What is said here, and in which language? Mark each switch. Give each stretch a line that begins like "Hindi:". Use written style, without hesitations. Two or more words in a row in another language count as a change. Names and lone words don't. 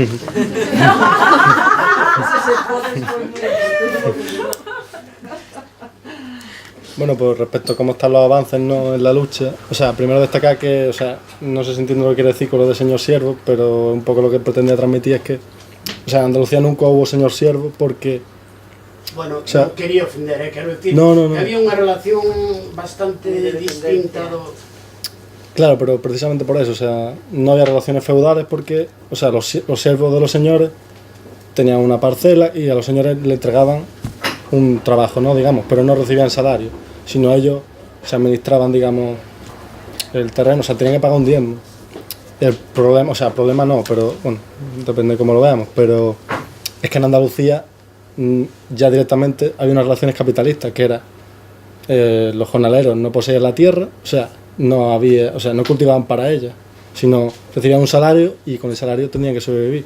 Spanish: Bueno, pues respecto a cómo están los avances, ¿no?, en la lucha, o sea, primero destacar que, o sea, no sé si entiendo lo que quiere decir con lo de señor siervo, pero un poco lo que pretendía transmitir es que, o sea, en Andalucía nunca hubo señor siervo porque, Bueno, o sea,
Galician: non quería ofender, quero decir,
Spanish: no.
Galician: que había unha relación bastante distinta do...
Spanish: Claro, pero precisamente por eso, o sea, no había relaciones feudales porque, o sea, los siervos de los señores tenían una parcela y a los señores le entregaban un trabajo, ¿no?, digamos, pero no recibían salario, sino ellos se administraban, digamos, el terreno, o sea, tenían que pagar un diezmo. El problema, o sea, problema no, pero bueno, depende de cómo lo veamos, pero es que en Andalucía ya directamente había unas relaciones capitalistas, que era los jornaleros no poseían la tierra, o sea, no había, o sea, no cultivaban para ella, sino recibían un salario y con el salario tenían que sobrevivir.